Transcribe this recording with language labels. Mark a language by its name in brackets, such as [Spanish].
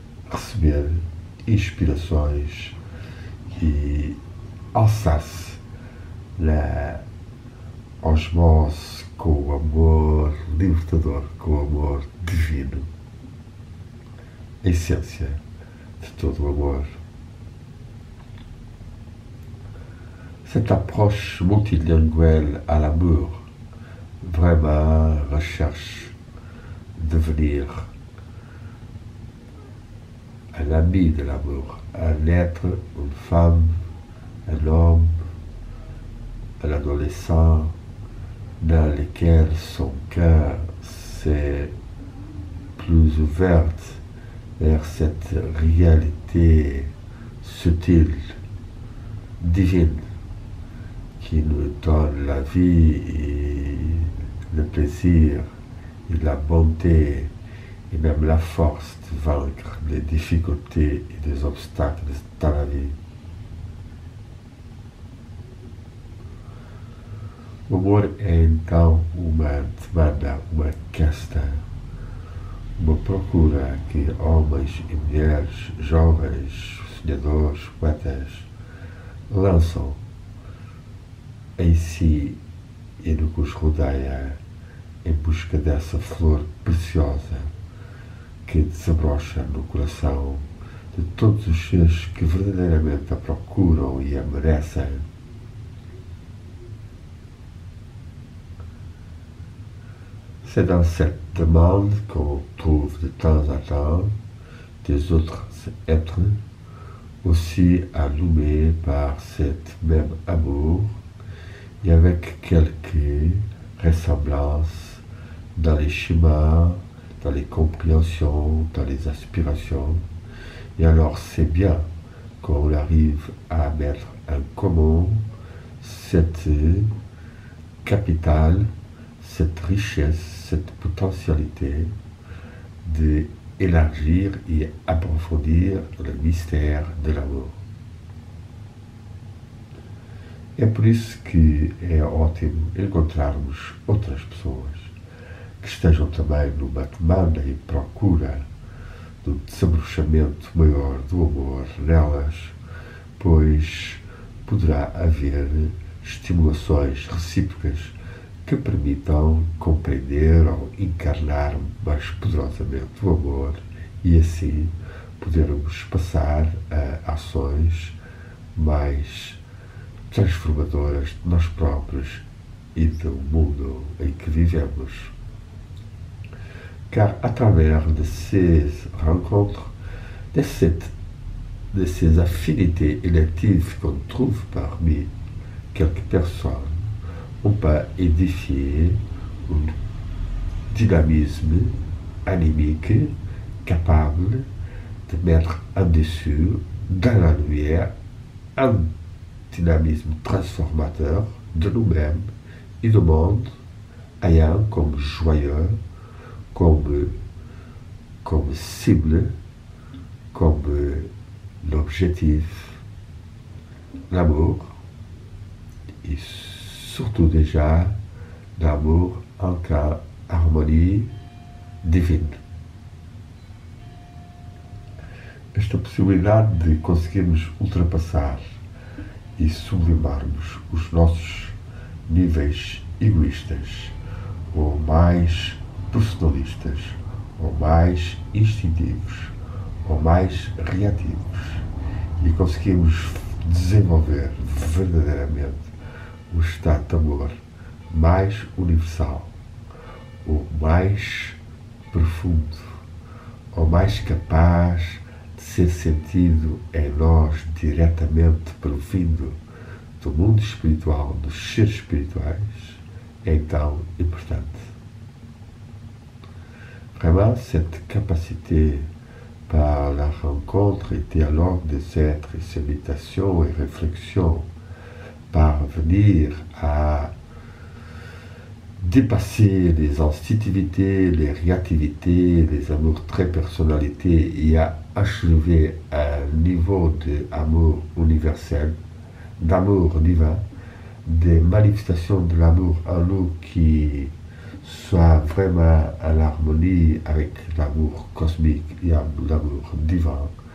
[Portuguese] receber inspirações e alçar-se na osmose com o amor libertador, com o amor divino, a essência de todo o amor. [French] Cette approche multilinguelle à l'amour vraiment recherche devenir un ami de l'amour, un être, une femme, un homme, un adolescent dans lequel son cœur s'est plus ouvert vers cette réalité subtile, divine, qui nous donne la vie et le plaisir et la bonté et même la force de vaincre les difficultés et les obstacles dans la vie. [Portuguese] O amor é então uma demanda, uma questão, uma procura que homens e mulheres, jovens, sonhadores, poetas, lançam em si e no que os rodeia, em busca dessa flor preciosa que desabrocha no coração de todos os seres que verdadeiramente a procuram e a merecem. [French] C'est dans cette demande qu'on trouve de temps en temps des autres êtres aussi allumés par cet même amour et avec quelques ressemblances dans les schémas, dans les compréhensions, dans les aspirations. Et alors c'est bien qu'on arrive à mettre en commun cette capitale, cette richesse, cette potentialité d'élargir et approfondir le mystère de l'amour. [Portuguese] É por isso que é ótimo encontrarmos outras pessoas que estejam também numa demanda e procura do desabrochamento maior do amor nelas, pois poderá haver estimulações recíprocas que permitam compreender ou encarnar mais poderosamente o amor e assim podermos passar a ações mais transformadoras de nós próprios e do mundo em que vivemos. [French] Car à travers de ces rencontres, de ces affinités électives qu'on trouve parmi quelques personnes, on peut édifier un dynamisme animique capable de mettre en dessus, dans la lumière, un dynamisme transformateur de nous-mêmes et du monde, ayant comme joyeux, comme cible, comme l'objectif, l'amour, et surtout déjà l'amour en harmonie divine. [Portuguese] Esta possibilidade de conseguirmos ultrapassar e sublimarmos os nossos níveis egoístas, ou mais personalistas, ou mais instintivos, ou mais reativos, e conseguirmos desenvolver verdadeiramente o estado de amor mais universal, o mais profundo, o mais capaz de ser sentido em nós diretamente provindo do mundo espiritual, dos seres espirituais, é então importante. [French] Vraiment, cette capacité par la rencontre et dialogue des êtres et ses méditations et réflexions, parvenir à dépasser les instinctivités, les réactivités, les amours très personnalités et à achever un niveau d'amour universel, d'amour divin, des manifestations de l'amour en nous qui soient vraiment en harmonie avec l'amour cosmique et l'amour divin.